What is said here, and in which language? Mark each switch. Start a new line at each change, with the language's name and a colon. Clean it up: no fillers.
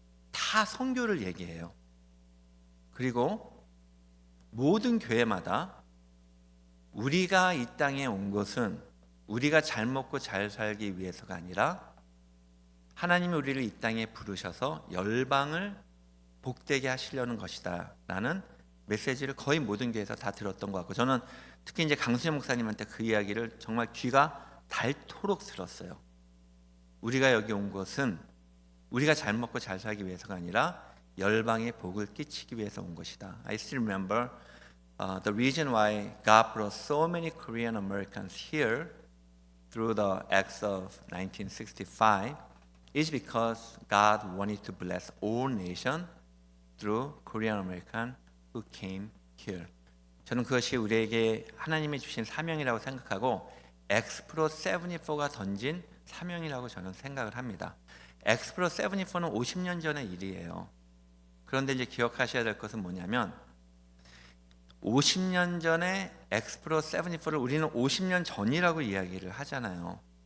Korean: 다 선교를 얘기해요. 그리고 모든 교회마다 우리가 이 땅에 온 것은 우리가 잘 먹고 잘 살기 위해서가 아니라 하나님이 우리를 이 땅에 부르셔서 열방을 복되게 하시려는 것이다 라는 메시지를 거의 모든 교회에서 다 들었던 것 같고, 저는 특히 이제 강수현 목사님한테 그 이야기를 정말 귀가 닳도록 들었어요. 우리가 여기 온 것은 우리가 잘 먹고 잘 살기 위해서가 아니라 열방에 복을 끼치기 위해서 온 것이다.
English: I still remember the reason why God brought so many Korean Americans here through the acts of 1965 is because God wanted to bless all nations through Korean American who came here.
Korean: 저는 그것이 우리에게 하나님이 주신 사명이라고 생각하고 엑스프로 74가 던진 사명이라고 저는 생각을 합니다. 엑스프로 74는 50년 전의 일이에요. 그런데 이제 기억하셔야 될 것은 뭐냐면 50년 전에 엑스프로 74를 우리는 50년 전이라고 이야기를 하잖아요.